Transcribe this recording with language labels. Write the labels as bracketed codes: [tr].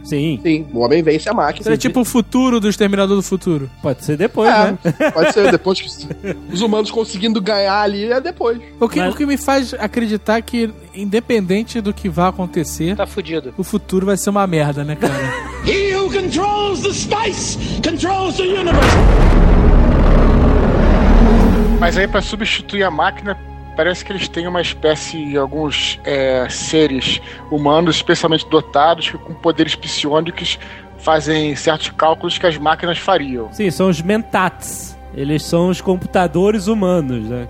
[pt] Sim. Sim, o homem vence a máquina. Seria tipo o futuro do Exterminador do Futuro. Pode ser depois, né? Pode ser depois que os humanos conseguindo ganhar ali, é depois. O que me faz acreditar que, independente do que vá acontecer, tá fudido. O futuro vai ser uma merda, né, cara? [en] He who controls the spice controls the universe. [pt] Mas aí, pra substituir a máquina, parece que eles têm uma espécie de alguns seres humanos especialmente dotados, com poderes psiônicos, fazem certos cálculos que as máquinas fariam. Sim, são os mentats. Eles são os computadores humanos, né?